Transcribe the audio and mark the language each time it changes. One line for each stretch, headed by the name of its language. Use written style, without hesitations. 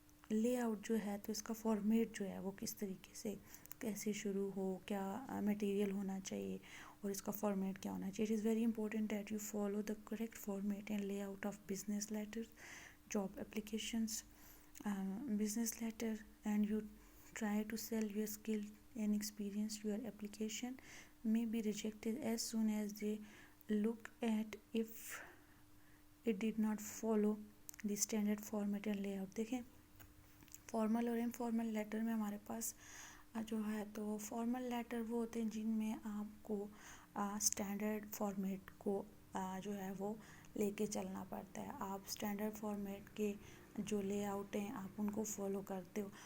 Urdu: Lay out جو ہے تو اس کا فارمیٹ جو ہے وہ کس طریقے سے کیسے شروع ہو، کیا میٹیریل ہونا چاہیے اور اس کا فارمیٹ کیا ہونا چاہیے.
English: It is very important that you follow the correct format and layout of business letter, job applications. Business letter and you try to sell your skill and experience. Your application may be rejected as soon as they look at if it did not follow the standard format and layout.
Urdu: دیکھیں formal اور informal letter میں ہمارے پاس جو ہے تو formal letter وہ ہوتے ہیں جن میں آپ کو اسٹینڈرڈ فارمیٹ کو جو ہے وہ لے کے چلنا پڑتا ہے. آپ اسٹینڈرڈ فارمیٹ کے جو لے آؤٹ ہیں آپ ان کو فالو کرتے ہو.